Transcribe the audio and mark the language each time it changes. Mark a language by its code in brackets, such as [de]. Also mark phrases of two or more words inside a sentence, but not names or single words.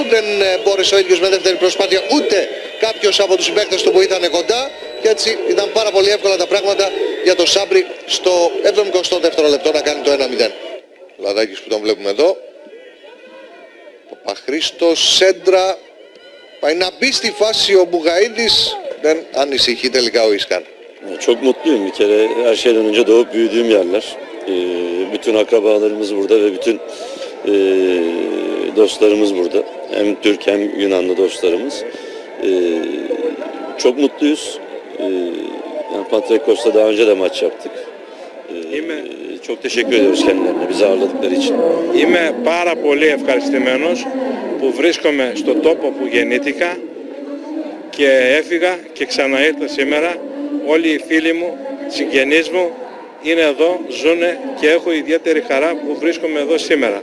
[el] Δεν μπόρεσε ο ίδιος με δεύτερη προσπάθεια, ούτε κάποιος από τους συμπαίκτες του που ήταν κοντά, και έτσι ήταν πάρα πολύ εύκολα τα πράγματα για τον Σάμπρη στο 72ο λεπτό να κάνει το 1-0. Λαδάκης που τον βλέπουμε εδώ. Παπαχρήστος, σέντρα, πάει να μπει στη φάση ο Μπουγαίδης, δεν ανησυχεί τελικά ο Ισκάν. [tr] Çok mutluyum bir kere. Her şeyden önce doğup büyüdüğüm yerler. Bütün akrabalarımız burada ve bütün dostlarımız burada. Hem Türk hem Yunanlı dostlarımız. Çok mutluyuz. Yani Panathinaikos'ta daha önce de maç yaptık. Çok teşekkür ediyoruz kendilerine bizi ağırladıkları için. [el] Είμαι πάρα πολύ ευχαριστημένος που βρίσκομαι στον τόπο που γεννήθηκα και έφυγα και ξαναήρθα σήμερα. Όλοι οι φίλοι μου, συγγενείς μου είναι εδώ, ζουνε και έχω ιδιαίτερη χαρά που βρίσκομαι εδώ σήμερα.